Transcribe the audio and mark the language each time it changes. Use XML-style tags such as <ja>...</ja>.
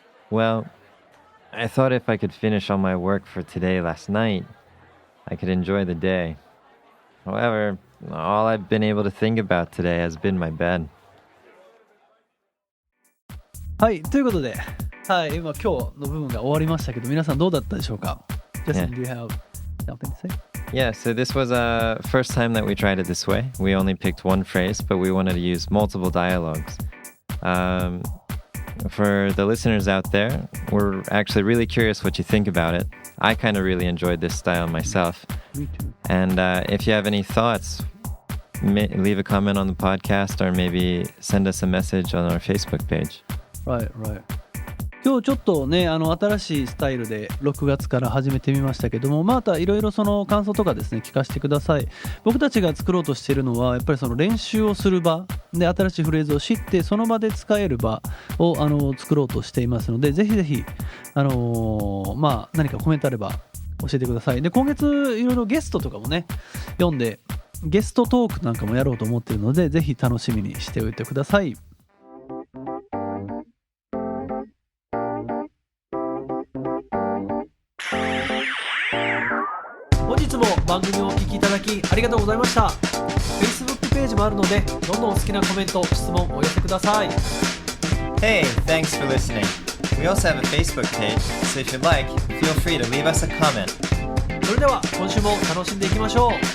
<en>Well, I thought if I could finish all my work for today last night, I could enjoy the day. However, all I've been able to think about today has been my bed.</en> <ja>はい、ということで、はい、今日の部分が終わりましたけど、皆さんどうだったでしょうか？</ja> <en>Justin, do you have something to say? Yeah, so this was a first time that we tried it this way. We only picked one phrase, but we wanted to use multiple dialogues. For the listeners out there, we're actually really curious what you think about it. I kind of really enjoyed this style myself. Me too. And if you have any thoughts, leave a comment on the podcast or maybe send us a message on our Facebook page. Right.</en> <ja>今日ちょっとね、新しいスタイルで6月から始めてみましたけども、またいろいろその感想とかですね、聞かせてください。僕たちが作ろうとしているのは、やっぱりその練習をする場で新しいフレーズを知って、その場で使える場を作ろうとしていますので、ぜひぜひ、何かコメントあれば教えてください。で、今月いろいろゲストとかもね、読んで、ゲストトークなんかもやろうと思っているので、ぜひ楽しみにしておいてください。本日も番組をお聞きいただきありがとうございました。Facebook ページもあるので、どんどんお好きなコメント、質問お寄せください。</ja> <en>Hey, thanks for listening. We also have a Facebook page, so if you'd like, feel free to leave us a comment.</en> <ja>それでは今週も楽しんでいきましょう。</ja>